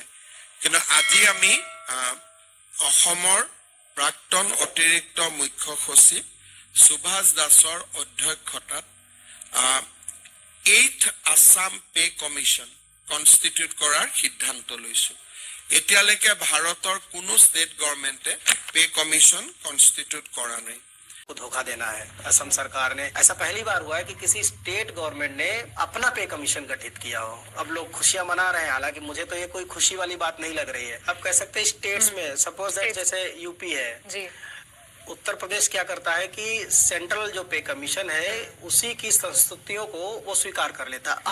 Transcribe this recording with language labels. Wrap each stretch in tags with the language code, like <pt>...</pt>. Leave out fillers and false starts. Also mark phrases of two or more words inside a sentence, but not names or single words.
<as>কিন্তু আজি আমি অসমৰ প্ৰাক্তন অতিৰিক্ত মুখ্য সচিব সুভাষ দাসৰ অধ্যক্ষতাত 8th আসাম পে কমিশ্যন কনষ্টিটিউট কৰাৰ সিদ্ধান্ত লৈছোঁ। এতিয়ালৈকে ভাৰতৰ কোনো ষ্টেট গভৰ্ণমেণ্টে</as> <hi>पे कमीशन कॉन्स्टिट्यूट करा नहीं को धोखा देना है। असम सरकार ने ऐसा पहली बार हुआ है कि किसी</hi> <en>state government</en> <hi>ने अपना पे कमीशन गठित किया हो। अब लोग खुशियां मना रहे हैं, हालांकि मुझे तो ये कोई खुशी वाली बात नहीं लग रही है। अब कह सकते हैं स्टेट्स में</hi> <en>suppose that</en> <hi>जैसे यूपी है जी, उत्तर प्रदेश क्या करता है कि सेंट्रल जो पे कमीशन है उसी की संस्तुतियों को वो स्वीकार कर लेता है।</hi>